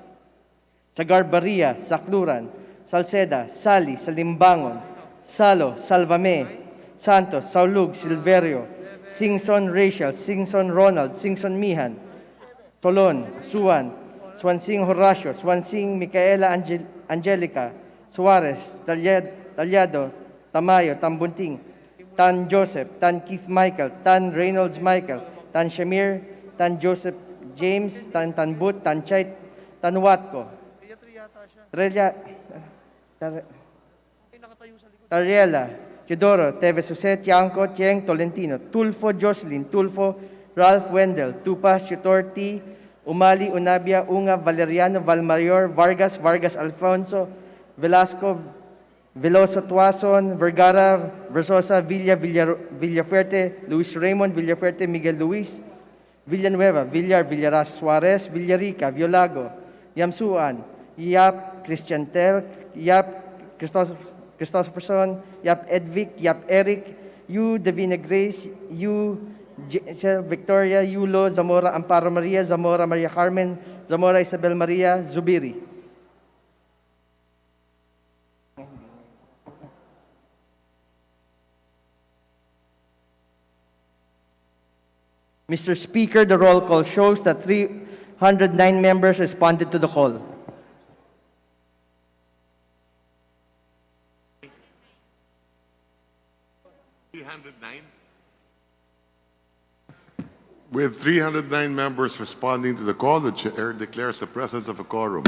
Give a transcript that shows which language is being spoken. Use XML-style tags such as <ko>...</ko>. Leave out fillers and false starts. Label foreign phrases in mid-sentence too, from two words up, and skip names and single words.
<en>Sagarbaria, Sakluran, Salceda, Sali, Salimbangon, Salo, Salvame, Santos, Saulug, Silverio, Singson Rachel, Singson Ronald, Singson Mihan, Tolon, Suwan, Swansing Horacio, Swansing Micaela Angelica, Suarez, Talyado, Tamayo, Tambunting, Tan Joseph, Tan Keith Michael, Tan Reynolds Michael, Tan Shamir, Tan Joseph James, Tan Tanbut, Tan Chait, Tan Watko, Tariela, Teodoro, Teves Jose, Tiangco, Tieng, Tolentino, Tulfo Jocelyn, Tulfo, Ralph Wendell, Tupas, Chutorti, Umali, Unabia, Unga, Valeriano, Valmarior, Vargas, Vargas Alfonso, Velasco, Veloso Tuason, Vergara, Versosa, Villafuerte, Luis Raymond, Villafuerte, Miguel Luis, Villanueva, Villaras, Suarez, Villarica, Violago, Yamsuan, Yap, Christian Tel, Yap, Christopherson, Yap Edvic, Yap Eric, Yu Davina Grace, Yu Victoria, Yulo, Zamora Amparo Maria, Zamora Maria Carmen, Zamora Isabel Maria, Zubiri. Mr. Speaker, the roll call shows that 309 members responded to the call. With 309 members responding to the call, the chair declares the presence of a quorum.</en>